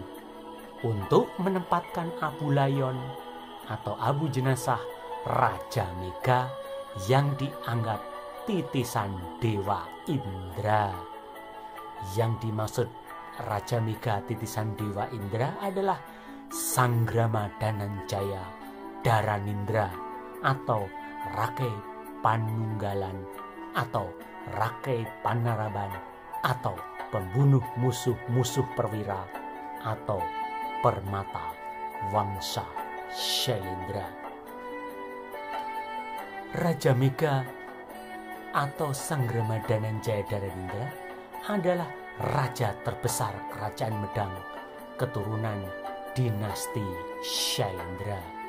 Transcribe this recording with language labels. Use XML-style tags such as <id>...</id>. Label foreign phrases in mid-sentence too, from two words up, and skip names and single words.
<id>Untuk menempatkan abu layon atau abu jenazah Raja Mega yang dianggap titisan Dewa Indra. Yang dimaksud Raja Mega titisan Dewa Indra adalah Sanggrama Dananjaya Dharanindra atau Rakai Panunggalan atau Rakai Panaraban atau pembunuh musuh-musuh perwira atau Permata Wangsa Syailendra. Raja Mega atau Sanggrama Dananjaya Dharanindra adalah raja terbesar Kerajaan Medang keturunan dinasti Syailendra.</id>